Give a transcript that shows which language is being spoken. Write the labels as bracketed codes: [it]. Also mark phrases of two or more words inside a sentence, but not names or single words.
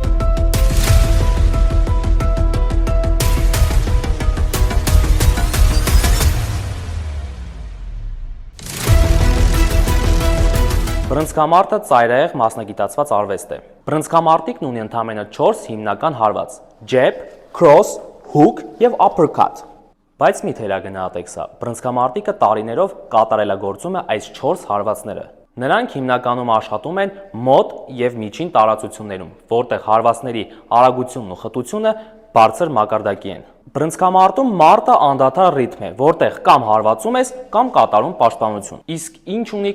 [hy] Բռնցքամարտը ծայրահեղ մասնագիտացված արվեստ է։ Բռնցքամարտիկն ունի ընդամենը 4 հիմնական հարված՝ [en] jab, cross, hook [hy] եւ uppercut։ Բայց մի թերագնահատեք սա, բռնցքամարտիկը տարիներով կատարելագործում է այս 4 հարվածները։ Նրանք հիմնականում աշխատում են մոտ եւ միջին տարածություններում, որտեղ հարվածների արագությունն ու խտությունը բարձր մակարդակի են։ Բռնցքամարտում մարտը անդադար ռիթմ է, որտեղ կամ հարվածում ես, կամ կատարում պաշտպանություն։ Իսկ ինչ ունի